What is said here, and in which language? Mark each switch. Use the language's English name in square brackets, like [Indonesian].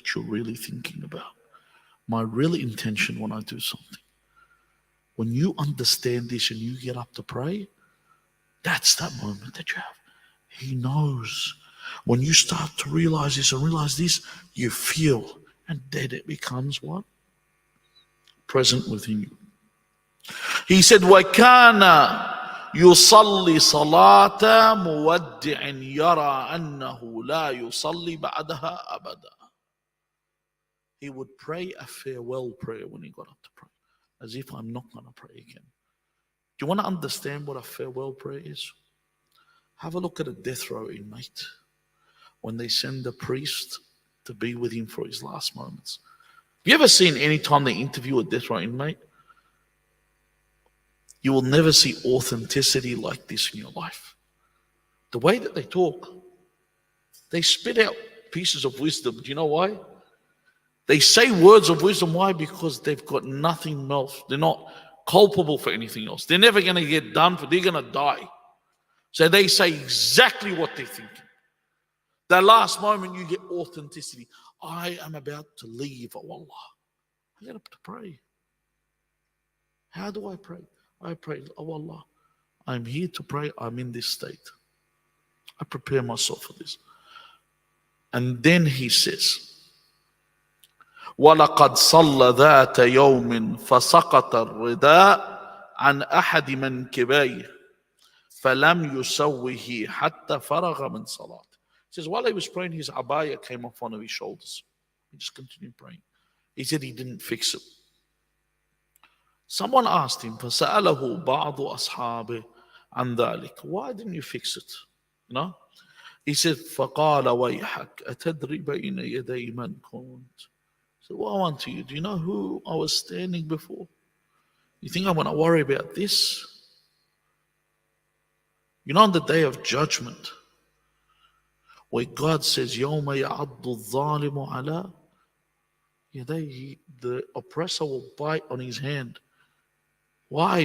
[English] What you're really thinking about. My real intention when I do something. When you understand this and you get up to pray, that's that moment that you have. He knows. When you start to realize this and realize this, you feel, and then it becomes what? Present within you. He said, [Arabic] وَكَانَ يُصَلِّ صَلَاةَ مُوَدِّعٍ يَرَى أَنَّهُ لَا يُصَلِّ بَعْدَهَا أَبَدًا. [English] He would pray a farewell prayer when he got up to pray, as if I'm not going to pray again. Do you want to understand what a farewell prayer is? Have a look at a death row inmate. When they send a priest to be with him for his last moments. Have you ever seen any time they interview a death row inmate? You will never see authenticity like this in your life. The way that they talk, they spit out pieces of wisdom. Do you know why? They say words of wisdom. Why? Because they've got nothing else. They're not culpable for anything else. They're never going to get done for. They're going to die. So they say exactly what they're thinking. That last moment you get authenticity. I am about to leave, oh Allah. I get up to pray. How do I pray? I pray, oh Allah, I'm here to pray. I'm in this state. I prepare myself for this. And then he says, [Arabic] وَلَقَدْ صَلَّ ذَاتَ يَوْمٍ فَسَقَطَ الرِّدَاء عَنْ أَحَدِ مَنْكِبَيْهِ فَلَمْ يُسَوِّهِ حَتَّى فَرَغَ مِنْ صَلَاتِ. [English] He says, while he was praying, his abaya came off one of his shoulders. He just continued praying. He said he didn't fix it. Someone asked him, [Arabic] فَسَأَلَهُ بَعْضُ أَصْحَابِهِ عَنْ ذَلِكَ. [English] Why didn't you fix it? He said, [Arabic] فَقَالَ وَيْحَكَ أَتَدْرِ بَيْنَ يَدَيْ مَنْ كُنْتِ. [English] So what I want to you, do you know who I was standing before? You think I'm going to worry about this? On the day of judgment, where God says, [Arabic] يَوْمَ يَعَضُّ الظَّالِمُ عَلَىٰ يَدَيْهِ, [English] the oppressor will bite on his hand. Why?